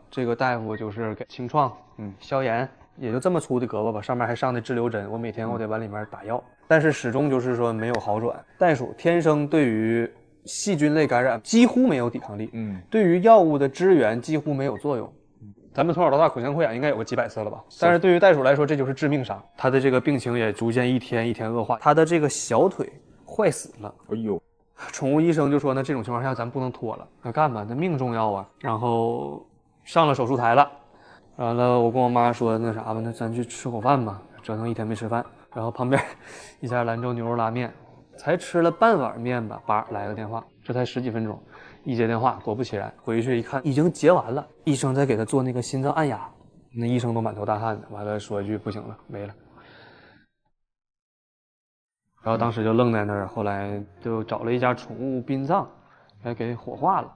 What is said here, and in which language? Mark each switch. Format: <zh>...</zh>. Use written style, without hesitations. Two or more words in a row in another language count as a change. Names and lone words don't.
<zh>這個大夫就是給清創，消炎，也就這麼粗的胳膊吧，上面還上的支流針，我每天我得往裡面打藥，但是始終就是說沒有好轉。袋鼠天生對於細菌類感染幾乎沒有抵抗力，對於藥物的支援幾乎沒有作用。咱們從小到大口腔潰瘍應該有個幾百次了吧？但是對於袋鼠來說，這就是致命傷。它的這個病情也逐漸一天一天惡化，它的這個小腿壞死了。哎呦，寵物醫生就說呢，這種情況下咱不能拖了，那幹嘛？那命重要啊。然後上了手術台了，完了我跟我媽說那啥吧，那咱去吃口飯吧，折騰一天沒吃飯。然後旁邊一家蘭州牛肉拉麵。才吃了半碗麵吧，來個電話，這才10幾分鐘，一接電話，果不其然，回去一看已經結完了，醫生在給他做那個心臟按壓，那醫生都滿頭大汗的，完了說一句不行了，沒了。然後當時就愣在那兒，後來就找了一家寵物殯葬，還給火化了。</zh>